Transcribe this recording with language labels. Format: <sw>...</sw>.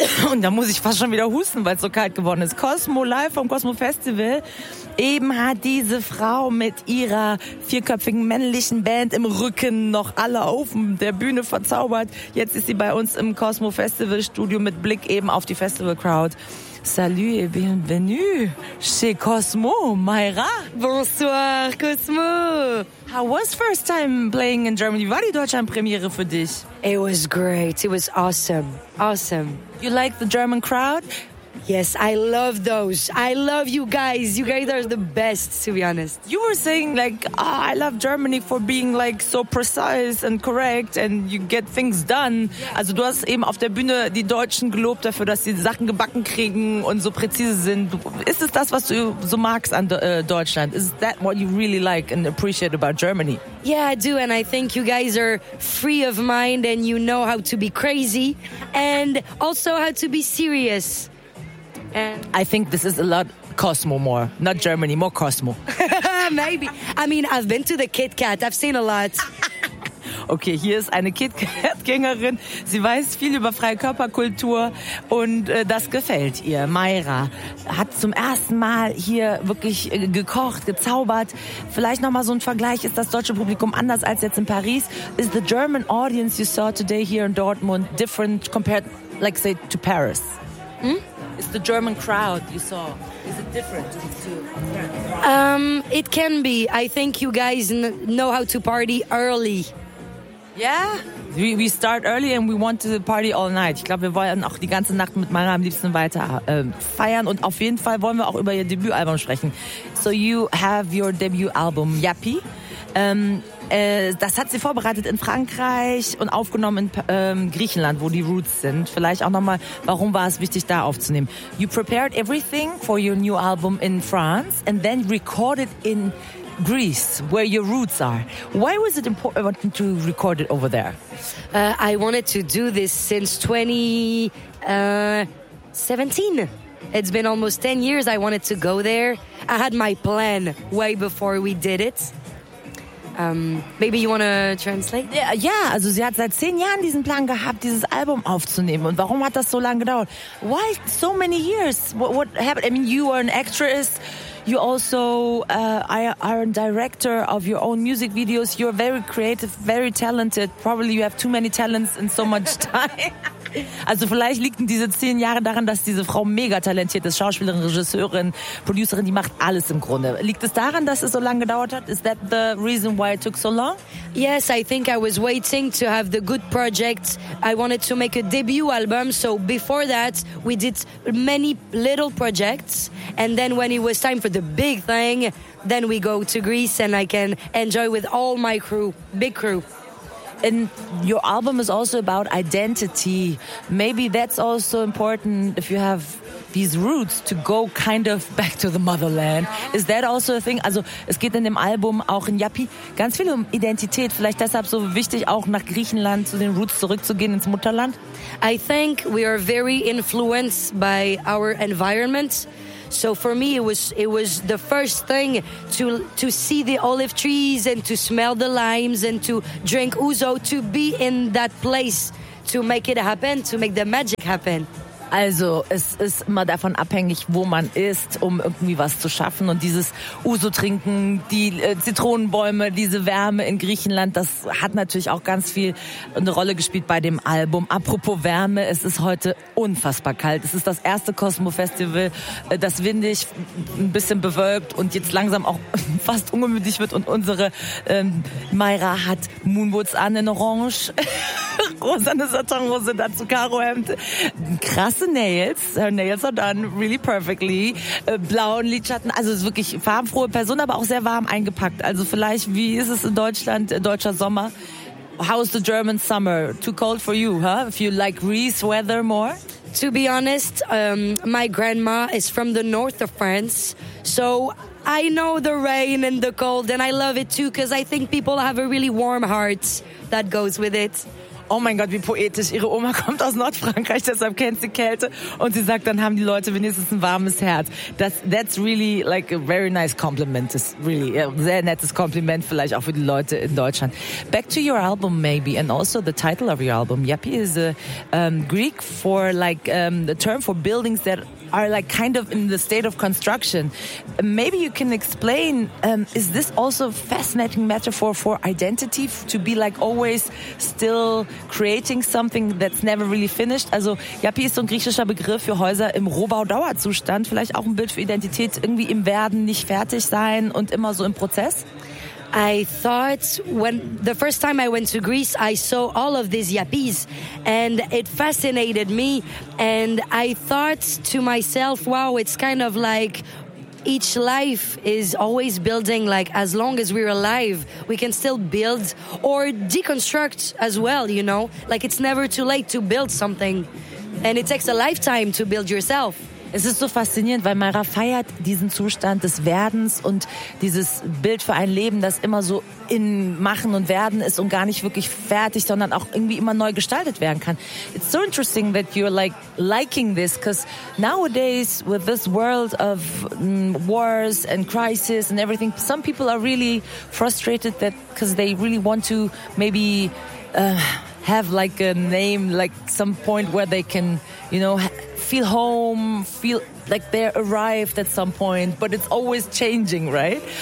<de>Und da muss ich fast schon wieder husten, weil es so kalt geworden ist. Cosmo Live vom Cosmo Festival. Eben hat diese Frau mit ihrer vierköpfigen männlichen Band im Rücken noch alle auf der Bühne verzaubert. Jetzt ist sie bei uns im Cosmo Festival Studio mit Blick eben auf die Festival Crowd.</de> <fr>Salut et bienvenue chez Cosmo, Mayra. Bonsoir, Cosmo.</fr> <en>How was first time playing in Germany?</en> <de>War die Deutschlandpremiere für dich?</de> <en>It was great. It was awesome. Awesome. You like the German crowd? Yes, I love those. I love you guys. You guys are the best, to be honest. You were saying, like, oh, I love Germany for being, like, so precise and correct and you get things done.</en> <de>Also du hast eben auf der Bühne die Deutschen gelobt dafür, dass sie Sachen gebacken kriegen und so präzise sind. Ist es das, was du so magst an Deutschland?</de> <en>Is that what you really like and appreciate about Germany? Yeah, I do. And I think you guys are free of mind and you know how to be crazy and also how to be serious. And I think this is a lot Cosmo more, not Germany, more Cosmo. Maybe. I mean, I've been to the Kit Kat. I've seen a lot.</en> <de>Okay, hier ist eine Kit Kat-Gängerin. Sie weiß viel über freie Körperkultur und das gefällt ihr. Mayra hat zum ersten Mal hier wirklich gekocht, gezaubert. Vielleicht nochmal so ein Vergleich. Ist das deutsche Publikum anders als jetzt in Paris?</de> <en>Is the German audience you saw today here in Dortmund different compared, like say, to Paris? Hm? It's the German crowd you saw. Is it different to It can be. I think you guys know how to party early. Yeah? We start early and we want to party all night.</en> <de>Ich glaube, wir wollen auch die ganze Nacht mit Mayra am liebsten weiter feiern. Und auf jeden Fall wollen wir auch über ihr Debütalbum sprechen.</de> <en>So you have your debut album, Yappy.</en> <de>Das hat sie vorbereitet in Frankreich und aufgenommen in Griechenland, wo die Roots sind. Vielleicht auch nochmal, warum war es wichtig, da aufzunehmen?</de> <en>You prepared everything for your new album in France and then recorded in Greece, where your roots are. Why was it important to record it over there? I wanted to do this since 2017. It's been almost 10 years I wanted to go there. I had my plan way before we did it. Maybe you want to translate?</en> <de>Yeah, also sie hat seit 10 Jahren diesen Plan gehabt, dieses Album aufzunehmen. Und warum hat das so lange gedauert?</de> <en>Why so many years? What happened? I mean, you are an actress. You also are a director of your own music videos. You're very creative, very talented. Probably you have too many talents in so much time.</en> <de>Also vielleicht liegen diese 10 Jahre daran, dass diese Frau mega talentiert ist. Schauspielerin, Regisseurin, Producerin, die macht alles im Grunde. Liegt es daran, dass es so lange gedauert hat?</de> <en>Is that the reason why it took so long? Yes, I think I was waiting to have the good project. I wanted to make a debut album. So before that, we did many little projects. And then when it was time for the big thing, then we go to Greece and I can enjoy with all my crew, big crew. And your album is also about identity. Maybe that's also important if you have these roots to go kind of back to the motherland. Is that also a thing?</en> <de>Also es geht in dem Album, auch in Yappy, ganz viel um Identität. Vielleicht deshalb so wichtig, auch nach Griechenland zu den Roots zurückzugehen, ins Mutterland?</de> <en>I think we are very influenced by our environment. So for me, it was the first thing to see the olive trees and to smell the limes and to drink ouzo, to be in that place, to make it happen, to make the magic happen.</en> <de>Also es ist immer davon abhängig, wo man ist, um irgendwie was zu schaffen. Und dieses Ouzo trinken, die Zitronenbäume, diese Wärme in Griechenland, das hat natürlich auch ganz viel eine Rolle gespielt bei dem Album. Apropos Wärme, es ist heute unfassbar kalt. Es ist das erste Cosmo Festival, das windig, ein bisschen bewölkt und jetzt langsam auch fast ungemütlich wird. Und unsere Mayra hat Moonboots an in Orange. Rosane Satinrose, dazu Karohemd. Krasse Nails.</de> <en>Her nails are done really perfectly.</en> <de>Blauen Lidschatten. Also ist wirklich farbenfrohe Person, aber auch sehr warm eingepackt. Also vielleicht, wie ist es in Deutschland, deutscher Sommer?</de> <en>How is the German summer? Too cold for you, huh? If you like Greece weather more? To be honest, my grandma is from the north of France. So I know the rain and the cold and I love it too because I think people have a really warm heart that goes with it.</en> <de>Oh mein Gott, wie poetisch. Ihre Oma kommt aus Nordfrankreich, deshalb kennt sie Kälte. Und sie sagt, dann haben die Leute wenigstens ein warmes Herz.</de> <en>That's really like a very nice compliment. It's really a</en> <de>sehr nettes Kompliment vielleicht auch für die Leute in Deutschland.</de> <en>Back to your album maybe and also the title of your album. Yappi is a Greek for like the term for buildings that are like kind of in the state of construction. Maybe you can explain, is this also a fascinating metaphor for identity, to be like always still creating something that's never really finished?</en> <de>Also Yappi ist so ein griechischer Begriff für Häuser im Rohbau-Dauerzustand, vielleicht auch ein Bild für Identität, irgendwie im Werden, nicht fertig sein und immer so im Prozess?</de> <en>I thought when the first time I went to Greece, I saw all of these yappis and it fascinated me. And I thought to myself, wow, it's kind of like each life is always building. Like as long as we're alive, we can still build or deconstruct as well. You know, like it's never too late to build something and it takes a lifetime to build yourself.</en> <de>Es ist so faszinierend, weil Mayra feiert diesen Zustand des Werdens und dieses Bild für ein Leben, das immer so in Machen und Werden ist und gar nicht wirklich fertig, sondern auch irgendwie immer neu gestaltet werden kann.</de> <en>It's so interesting that you're like liking this, because nowadays with this world of wars and crisis and everything, some people are really frustrated that because they really want to maybe have like a name, like some point where they can, you know, feel home, feel like they're arrived at some point, but it's always changing, right?</en>